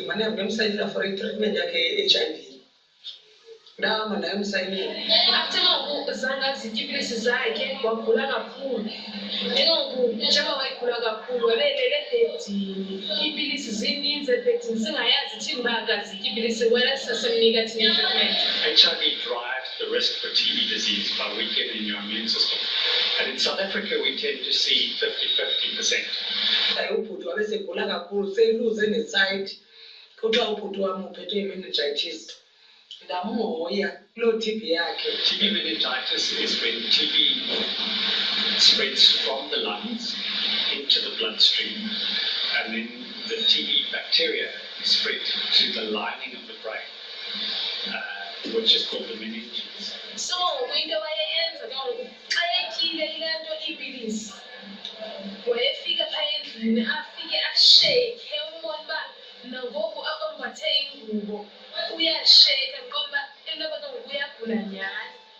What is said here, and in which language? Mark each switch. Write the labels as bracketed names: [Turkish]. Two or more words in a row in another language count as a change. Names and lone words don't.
[Xhosa] mane ngemsayinela for i-treatment yakhe ye-HIV ndahamba naye emsayinini athi ngoku zangazithi iipilisi zakhe wagula kakhulu njengoba wayegula kakhulu wabelele ebhedini iipilisi zininzi ebhedini singayazi thini uba akazithi iipilisi wena sisasemnika thina treatment. [English] HIV drives the risk for TB disease by weakening your immune system. And in South Africa, we tend to see 50-50%. [Xhosa] Ubhuti wabesegula kakhulu seyiluze nesayiti kuthiwa ubhuti wami uphethwe yi-meningitis ndamuhoya kuloo TB yakhe. TB meningitis is when TB spreads from the lungs into the bloodstream, and then the TB bacteria spread to the lining of the brain, which is called the meninges. [English] So, [Xhosa] into wayenza xa etyile ile nto iipilisi wayefika phaa endlini afike asheyikhe umbona uba nangoku ombathe ingubo uyasheyikha ngoba into yoba ngoku uyagula nyhani.